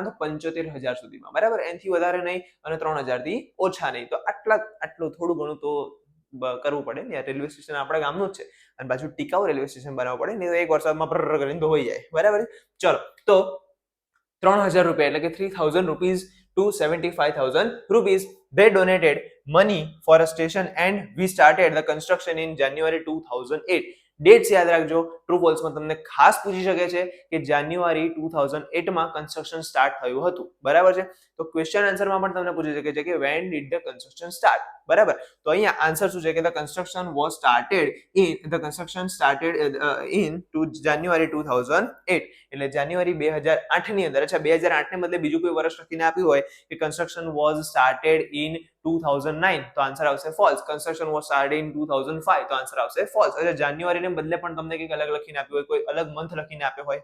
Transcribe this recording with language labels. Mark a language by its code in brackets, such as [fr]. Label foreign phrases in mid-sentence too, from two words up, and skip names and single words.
[gu] તો 75,000 સુધીમાં. બરાબર. એનાથી વધારે નહીં અને 3000 થી ઓછા નહીં. તો આટલું થોડું ઘણું તો કરવું પડે ને. રેલવે સ્ટેશન આપણા ગામનું જ છે અને પાછું ટીકાઉ રેલવે સ્ટેશન બનાવવું પડે નહીં તો એક વરસાદમાં પ્રર કરીને ધોઈ જાય. બરાબર. ચલો, તો 3000 રૂપિયા એટલે કે 3000 [en] rupees to 75,000 rupees. They donated money for a station and we started the construction in January 2008. [gu] ડેટ્સ યાદ રાખજો. [en] true false [gu] માં તમને ખાસ પૂછી શકે છે કે જાન્યુઆરી 2008 માં કન્સ્ટ્રક્શન સ્ટાર્ટ થયું હતું. બરાબર છે. તો ક્વેશ્ચન આન્સરમાં પણ તમને પૂછી શકે છે કે [en] when did the construction start. [gu] બરાબર. તો અહીંયા આન્સર શું છે કે [en] the construction was started in January 2008. [gu] એટલે જાન્યુઆરી 2008 ની અંદર. અચ્છા, 2008 ને બદલે બીજું કોઈ વર્ષ લખીને આપ્યું હોય કે [en] construction was started in 2009 [gu] તો આન્સર આવશે ફોલ્સ. [en] construction was started in 2005 [gu] તો આન્સર આવશે ફોલ્સ. એટલે જાન્યુઆરી ને બદલે પણ તમને કંઈક અલગ લખીને આપ્યું હોય, કોઈ અલગ મંથ લખીને આપ્યો હોય.